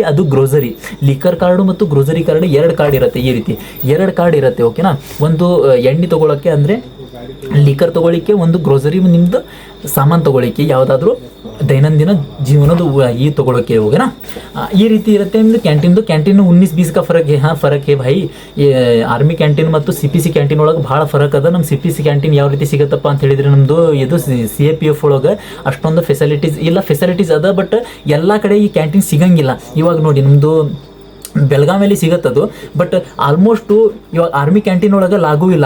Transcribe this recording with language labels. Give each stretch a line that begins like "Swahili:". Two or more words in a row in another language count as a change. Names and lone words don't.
Kannada: ಅದು
English: grocery liquor card
Kannada: ಮತ್ತು
English: grocery card
Kannada: 2 ಕಾರ್ಡ್ ಇರುತ್ತೆ. ಈ ರೀತಿ 2 ಕಾರ್ಡ್ ಇರುತ್ತೆ. ಓಕೆನಾ, ಒಂದು ಎಣ್ಣೆ ತೊಗೊಳಕ್ಕೆ ಅಂದರೆ ಲಿಕ್ಕರ್ ತೊಗೊಳ್ಳಿಕ್ಕೆ, ಒಂದು ಗ್ರೋಸರಿ ನಿಮ್ಮದು ಸಾಮಾನು ತೊಗೊಳ್ಳಿಕ್ಕೆ, ಯಾವುದಾದ್ರೂ ದೈನಂದಿನ ಜೀವನದ ಈ ತೊಗೊಳಕ್ಕೆ. ಹೋಗೋಣ, ಈ ರೀತಿ ಇರುತ್ತೆ ನಿಮ್ಮದು ಕ್ಯಾಂಟೀನ್ದು. ಕ್ಯಾಂಟೀನು 19-20
Hindi: का फ़र्क है भाई.
English: army canteen
Kannada: ಮತ್ತು CPC ಕ್ಯಾಂಟೀನ್ ಒಳಗೆ ಭಾಳ ಫರಕ್ ಅದ. ನಮ್ಮ CPC ಕ್ಯಾಂಟೀನ್ ಯಾವ ರೀತಿ ಸಿಗುತ್ತಪ್ಪ ಅಂತ ಹೇಳಿದರೆ ನಮ್ಮದು ಇದು CAPF ಒಳಗೆ ಅಷ್ಟೊಂದು ಫೆಸಿಲಿಟೀಸ್ ಅದ, ಬಟ್ ಎಲ್ಲ ಕಡೆ ಈ ಕ್ಯಾಂಟೀನ್ ಸಿಗಂಗಿಲ್ಲ. ಇವಾಗ ನೋಡಿ ನಮ್ಮದು ಬೆಳಗಾವಿಯಲ್ಲಿ ಸಿಗತ್ತದು,
English: but almost
Kannada: ಇವಾಗ
English: army canteen
Kannada: ಒಳಗೆ ಲಾಗೂ ಇಲ್ಲ.